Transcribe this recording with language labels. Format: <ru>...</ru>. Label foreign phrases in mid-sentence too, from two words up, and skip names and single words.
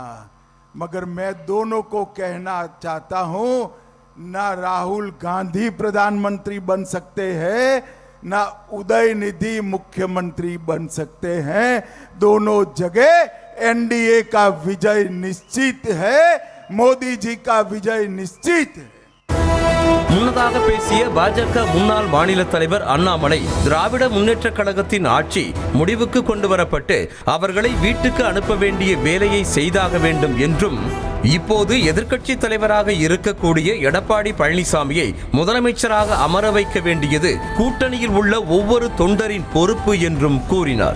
<hi>मगर मैं दोनों को कहना चाहता हूं, ना राहुल गांधी प्रधानमंत्री बन सकते हैं, ना उदयनिधि मुख्यमंत्री बन सकते हैं। दोनों जगह एनडीए का विजय निश्चित है, मोदी जी का विजय निश्चित है.</hi> <ta>முன்னதாக பேசிய பாஜக முன்னாள் மாநில தலைவர் அண்ணாமலை, திராவிட முன்னேற்ற கழகத்தின் ஆட்சி முடிவுக்கு கொண்டு வரப்பட்டு அவர்களை வீட்டுக்கு அனுப்ப வேண்டிய வேலையை செய்தாக வேண்டும் என்றும், இப்போது எதிர்க்கட்சி தலைவராக இருக்கக்கூடிய எடப்பாடி பழனிசாமியை முதலமைச்சராக அமர வைக்க வேண்டியது கூட்டணியில் உள்ள ஒவ்வொரு தொண்டரின் பொறுப்பு என்றும் கூறினார்.</ta>